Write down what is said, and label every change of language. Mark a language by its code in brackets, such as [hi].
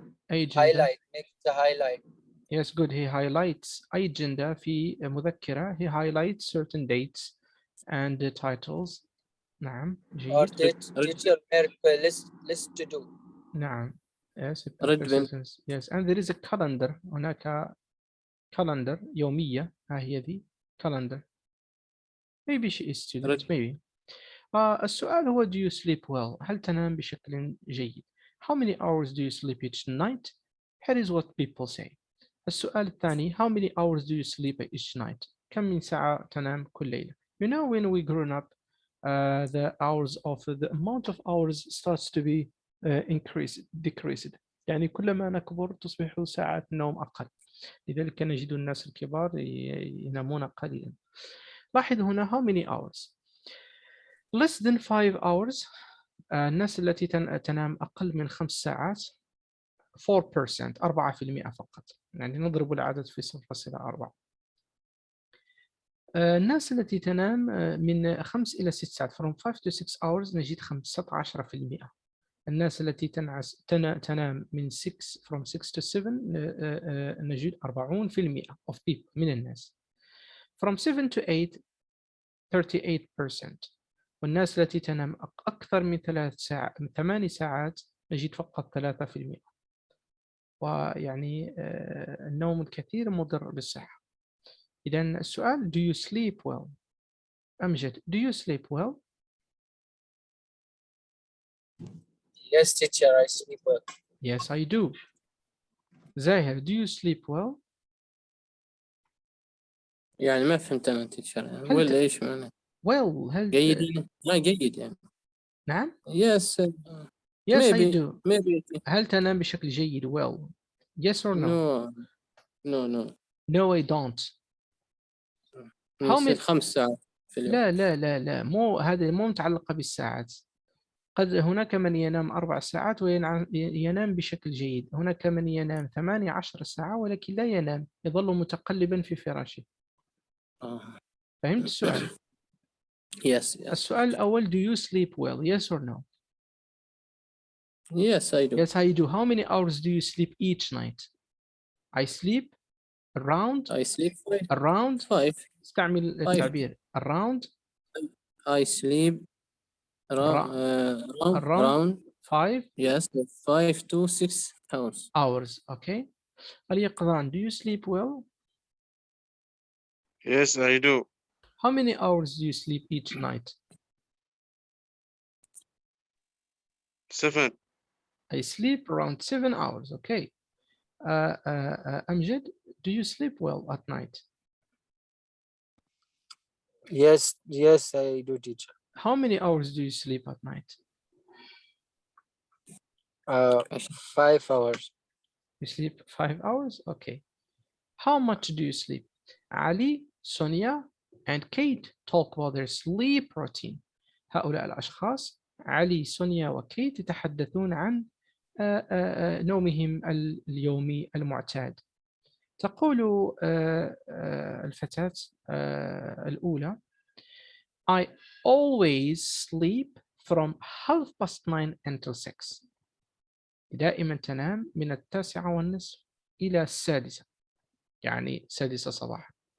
[en] agenda. highlight. Make the highlight. Yes, good. He highlights agenda [ar] في مذكرة. [en] He highlights certain dates and the titles. [ar] نعم. [en] Or [ar] جيد. [en] teacher, make a list to do. [ar] نعم. [en] Yes. Read them. Yes. And there is a calendar. [ar] هناك calendar يومية. ها هي ذي calendar. [en] Maybe she is student. Maybe. [ar] السؤال هو [en] do you sleep well؟ [ar] هل تنام بشكل جيد؟ [en] How many hours do you sleep each night? Here is what people say. [ar] السؤال الثاني [en] how many hours do you sleep each night؟ [ar] كم من ساعة تنام كل ليلة؟ [en] You know when we grown up the amount of hours starts to be decreased. [ar] يعني كلما نكبر تصبح ساعات النوم أقل. لذلك نجد الناس الكبار ينامون قليلا. لاحظ هنا [en] how many hours. Less than 5 hours [ar] الناس التي تنام أقل من 5 ساعات 4%، 4% فقط، يعني نضرب العدد في 0.4. الناس التي تنام من 5 إلى 6 ساعات [en] from 5 to 6 hours [ar] نجد 15%. الناس التي تنام من 6 [en] from 6 to 7 [ar] نجد 40% [en] of people [ar] من الناس. [en] from 7 to 8 38%. [ar] والناس التي تنام أكثر من 8 ساعات نجد فقط 3%. ويعني النوم الكثير مضر بالصحة. إذن السؤال [en] do you sleep well؟ أمجد do you sleep well؟ Yes, teacher, I sleep well. Yes I do. زاهر do you sleep well؟ [ar] يعني ما فهمت أنا تيتشر هل ولا إيش معناه؟ [en] well [ar] هل جيد يعني؟ لا جيد يعني. نعم [en] Yes. yes I maybe do. maybe. هل تنام بشكل جيد well yes or no؟ no. No I don't. How [ar] نصير [en] many [ar] 5 ساعات في اليوم. لا مو هذه مو متعلقة بالساعات. قد هناك من ينام 4 ساعات وينام بشكل جيد، هناك من ينام 18 ساعة ولكن لا ينام، يظل متقلبا في فراشه. فهمت السؤال؟ [en] Yes. [ar] السؤال الأول [en] do you sleep well yes or no؟ Yes I do. Yes I do. How many hours do you sleep each night؟ I sleep around I sleep 5. [ar] استعمل التعبير around [en] I sleep around 5 yes 5 to 6 hours. Okay. اليقظان do you sleep well؟ Yes, I do. How many hours do you sleep each night؟ 7. I sleep around 7 hours. Okay. Amjad, do you sleep well at night? Yes, I do, teacher. How many hours do you sleep at night? 5 hours. You sleep 5 hours? Okay. How much do you sleep? Ali, Sonia, and Kate talk about their sleep routine. [ar] هؤلاء الأشخاص علي، سونيا وكيت يتحدثون عن نومهم اليومي المعتاد. تقول الفتاة الأولى [en] I always sleep from 9:30 until 6. [ar] دائما تنام من 9:30 إلى 6، يعني 6 صباحا.